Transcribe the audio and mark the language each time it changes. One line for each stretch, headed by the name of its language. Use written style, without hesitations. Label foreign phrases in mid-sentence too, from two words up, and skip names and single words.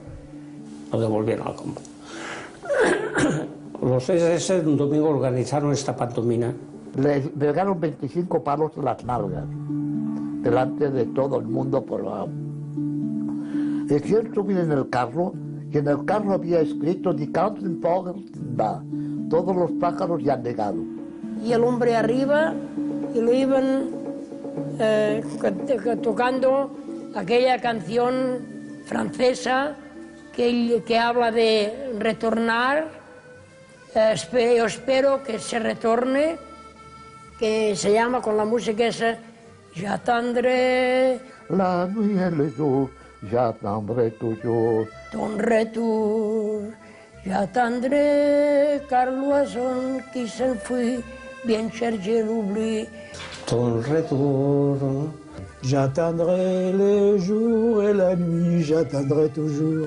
Spanish: Lo devolvieron al campo. Los SS un domingo organizaron esta pantomima. Le pegaron 25 palos en las nalgas, delante de todo el mundo por la... Hicieron subir en el carro, y en el carro había escrito
German: Die ganzen Vögel sind da.
Spanish: Todos los pájaros ya han llegado. Y el hombre arriba, y lo iban tocando aquella canción francesa que habla de retornar. Yo espero que se retorne, que se llama con la música esa J'attendrai
French: la nuit et le jour, j'attendrai toujours ton retour, j'attendrai car l'oiseau qui s'enfuit bien chercher l'oubli. Ton retour. J'attendrai le jour et la nuit, j'attendrai toujours.